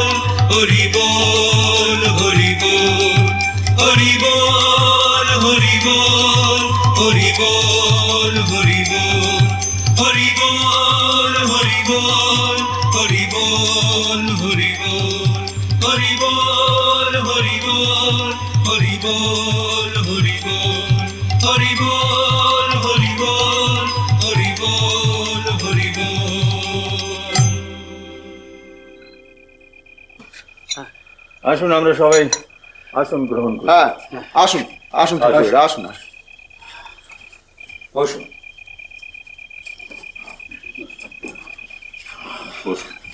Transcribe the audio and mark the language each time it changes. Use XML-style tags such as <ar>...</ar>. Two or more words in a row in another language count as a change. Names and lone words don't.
<hi>हरि बोल हरि बोल, हरि बोल हरि बोल हरि बोल हरि बोल, हरि बोल हरि बोल हरि बोल हरि बोल, हरि बोल हरि बोल हरि बोल हरि बोल, हरि बोल हरि बोल हरि बोल हरि बोल।</hi> <bn>আসুন আমরা সবাই আসন গ্রহণ করি। হ্যাঁ, আসুন আসুন ঠাকুরেরা, আসুন আসুন। বসুন বসুন।</bn>